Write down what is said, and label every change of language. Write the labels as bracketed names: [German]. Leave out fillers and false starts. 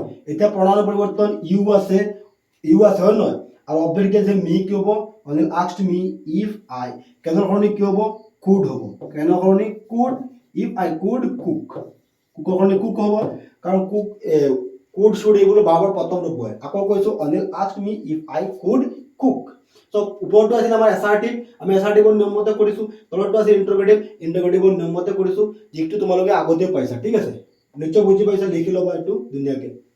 [Assamese] এতিয়া প্ৰনাউনৰ পৰিৱৰ্তন ইউ আছে, হয় নহয়? আৰু অবজেক্ট কি আছে, মি, কি হ'ব, Anil [English] asked me if I, [Assamese] কেনৰ সলনি কি হ'ব, could হ'ব। কেনৰ সলনি could, [English] if I could cook, [Assamese] কুকৰ সলনি কুক হ'ব, কাৰণ কুক could should এইবোৰ বাৰৰ প্ৰথম ৰূপ হয়। আকৌ কৈছোঁ, [English] Anil asked me if I could cook। [Assamese] So ওপৰটো আছিল আমাৰ এছাৰ্টিভ, আমি এছাৰ্টিভৰ নিয়ম মতে কৰিছোঁ। তলৰটো আছিল ইণ্টাৰগেটিভৰ নিয়ম মতে কৰিছোঁ, যিটো তোমালোকে আগতে পাইছা, ঠিক আছে? নিশ্চয় বুজি পাইছা, লিখি ল'বা এইটো ধুনীয়াকৈ।